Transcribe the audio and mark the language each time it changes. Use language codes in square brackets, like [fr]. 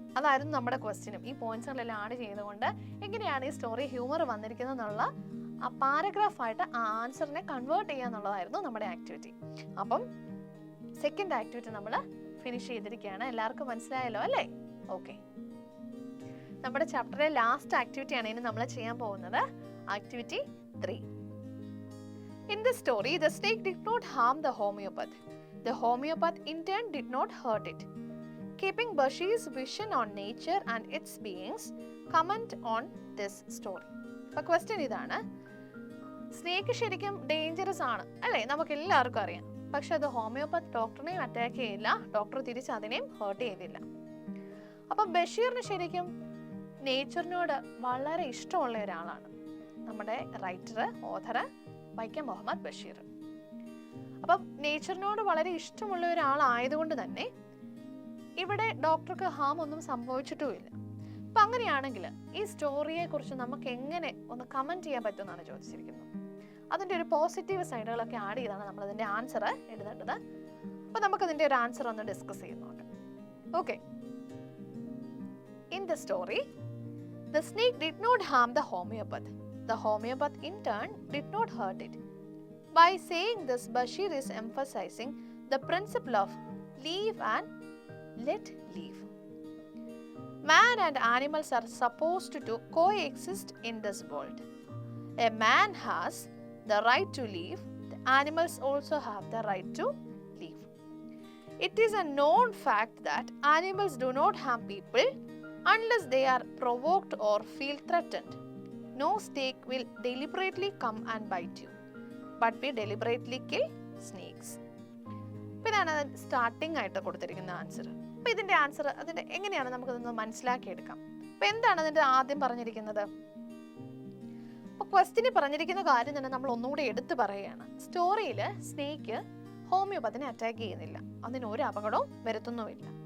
[ml] അതായിരുന്നു നമ്മുടെ ക്വസ്റ്റ്യനും. ഈ പോയിന്റ്സുകളെല്ലാം ആഡ് ചെയ്തുകൊണ്ട് എങ്ങനെയാണ് ഈ സ്റ്റോറി ഹ്യൂമർ വന്നിരിക്കുന്നത് എന്നുള്ള ആ പാരഗ്രാഫായിട്ട് ആ ആൻസറിനെ കൺവേർട്ട് ചെയ്യുക എന്നുള്ളതായിരുന്നു നമ്മുടെ ആക്ടിവിറ്റി. അപ്പം സെക്കൻഡ് ആക്ടിവിറ്റി നമ്മൾ ഫിനിഷ് ചെയ്തിരിക്കുകയാണ്. എല്ലാവർക്കും മനസ്സിലായല്ലോ അല്ലേ? ഓക്കെ, നമ്മുടെ ചാപ്റ്ററിലെ ലാസ്റ്റ് ആക്ടിവിറ്റിയാണ് ഇനി നമ്മൾ ചെയ്യാൻ പോകുന്നത്. Activity 3. [en] In the story, the snake did not harm the homeopath. The homeopath in turn did not hurt it. Keeping Bashir's vision on nature and its beings, comment on this story. [ml] അപ്പോൾ question ഇതാണ്, snake ശരിക്കും dangerous ആണ് അല്ലേ? നമുക്ക് എല്ലാവർക്കും അറിയാം. പക്ഷെ അത് ഹോമിയോപ്പത്ത് ഡോക്ടറിനെയും അറ്റാക്ക് ചെയ്യില്ല, ഡോക്ടർ തിരിച്ച് അതിനെയും ഹേർട്ട് ചെയ്തില്ല. അപ്പം ബഷീറിന് ശരിക്കും നേച്ചറിനോട് വളരെ ഇഷ്ടമുള്ള ഒരാളാണ് നമ്മുടെ റൈറ്റർ, ഓഥർ വൈക്കം മുഹമ്മദ് ബഷീർ. അപ്പം നേച്ചറിനോട് വളരെ ഇഷ്ടമുള്ള ഒരാളായതുകൊണ്ട് തന്നെ ഇവിടെ ഡോക്ടർക്ക് ഹാം ഒന്നും സംഭവിച്ചിട്ടുമില്ല. അപ്പം അങ്ങനെയാണെങ്കിൽ ഈ സ്റ്റോറിയെ കുറിച്ച് നമുക്ക് എങ്ങനെ ഒന്ന് കമൻറ്റ് ചെയ്യാൻ പറ്റുമെന്നാണ് ചോദിച്ചിരിക്കുന്നത്. അതിൻ്റെ ഒരു പോസിറ്റീവ് സൈഡുകളൊക്കെ ആഡ് ചെയ്താണ് നമ്മൾ അതിൻ്റെ ആൻസർ എഴുതേണ്ടത്. അപ്പം നമുക്കതിൻ്റെ ഒരു ആൻസർ ഒന്ന് ഡിസ്കസ് ചെയ്ത് നോക്കാം. [en] Okay, in the story, the snake did not harm the homeopath. The homeopath in turn did not hurt it. By saying this, Bashir is emphasizing the principle of live and let live. Man and animals are supposed to coexist in this world. A man has the right to live. The animals also have the right to live. It is a known fact that animals do not harm people unless they are provoked or feel threatened. No snake will deliberately come and bite you, but we deliberately kill snakes. [ml] ഇതാണ് starting ആയിട്ട് കൊടുത്തിരിക്കുന്ന answer. അപ്പോൾ ഇതിൻ്റെ answer അതിൻ്റെ എങ്ങനെയാണ് നമുക്കതൊന്ന് മനസ്സിലാക്കിയെടുക്കാം. അപ്പോൾ എന്താണ് അതിൻ്റെ ആദ്യം പറഞ്ഞിരിക്കുന്നത്? അപ്പോൾ ക്വസ്റ്റ്യന് പറഞ്ഞിരിക്കുന്ന കാര്യം തന്നെ നമ്മൾ ഒന്നുകൂടി എടുത്തു പറയുകയാണ്. സ്റ്റോറിയിൽ സ്നേക്ക് ഹോമിയോപ്പത്തിനെ അറ്റാക്ക് ചെയ്യുന്നില്ല, അതിന് ഒരു അപകടവും വരുത്തുന്നുമില്ല.